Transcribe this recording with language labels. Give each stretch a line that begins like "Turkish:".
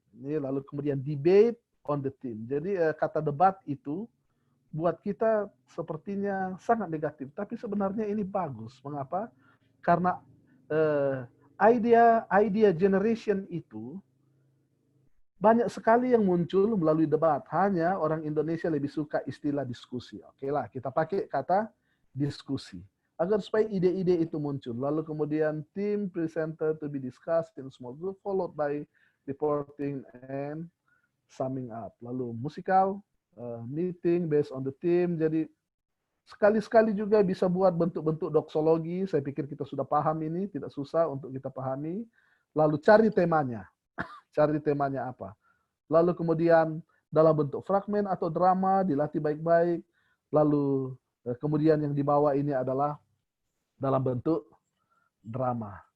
Indonesian: Ini lalu kemudian
English: debate on the team.
Indonesian: Jadi kata debat itu buat kita sepertinya sangat negatif, tapi sebenarnya ini bagus. Mengapa? Karena idea generation itu banyak sekali yang muncul melalui debat. Hanya orang Indonesia lebih suka istilah diskusi. Oke lah, kita pakai kata diskusi. Agar supaya ide-ide itu muncul. Lalu kemudian
English: team presenter to be discussed in small group, followed by reporting and summing up.
Indonesian: Lalu musikal,
English: meeting based on the team.
Indonesian: Jadi sekali-sekali juga bisa buat bentuk-bentuk doksologi. Saya pikir kita sudah paham ini, tidak susah untuk kita pahami. Lalu cari temanya. Cari temanya apa. Lalu kemudian dalam bentuk fragmen atau drama, dilatih baik-baik. Lalu kemudian yang dibawa ini adalah dalam bentuk drama.